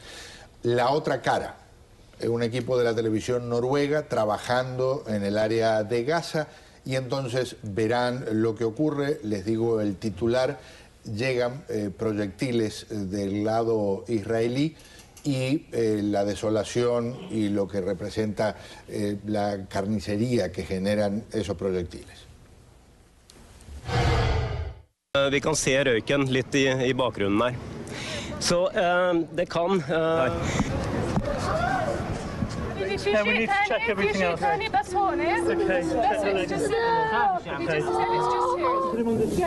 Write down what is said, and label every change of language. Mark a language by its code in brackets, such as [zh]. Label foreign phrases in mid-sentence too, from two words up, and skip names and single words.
[es] La otra cara, un equipo de la televisión noruega trabajando en el área de Gaza, y entonces verán lo que ocurre. Les digo el titular: llegan proyectiles del lado israelí, y la desolación y lo que representa la carnicería que generan esos proyectiles. [no] Vi kan se røyken litt i bakgrunnen her. Så det kan... [en] Yeah, we need to check everything else. Okay. That's Hornet. Okay. That's it. Just we just said it's just here.